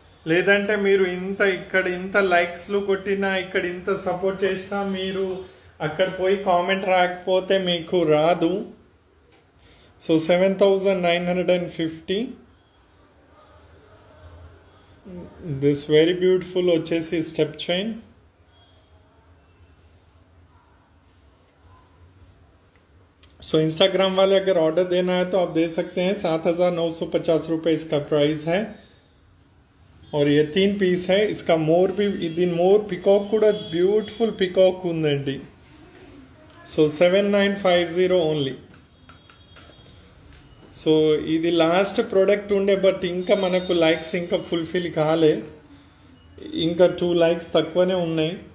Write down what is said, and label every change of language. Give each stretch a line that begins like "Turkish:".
Telugu: లేదంటే మీరు ఇక్కడ ఇంత లైక్స్లు కొట్టినా, ఇక్కడ ఇంత సపోర్ట్ చేసినా మీరు అక్కడ పోయి కామెంట్ రాకపోతే మీకు రాదు. సో 7,950 దిస్ వెరీ బ్యూటిफुल వచ్చేసి స్టెప్ చైన్.
Hindi: सो इंस्टाग्राम वाले अगर ऑर्डर देना है तो आप दे सकते हैं. 7,950 रुपये इसका प्राइस है और ये 3 पीस है. इसका मोर भी
Telugu: ఇది మోర్ పికాక్ కూడా బ్యూటిఫుల్ పికాక్ ఉందండి. So 7,950 only. సో ఇది లాస్ట్ ప్రోడక్ట్ ఉండే బట్ ఇంకా మనకు లైక్స్ ఇంకా ఫుల్ఫిల్ కాలే, ఇంకా 2 లైక్స్ తక్కువనే ఉన్నాయి.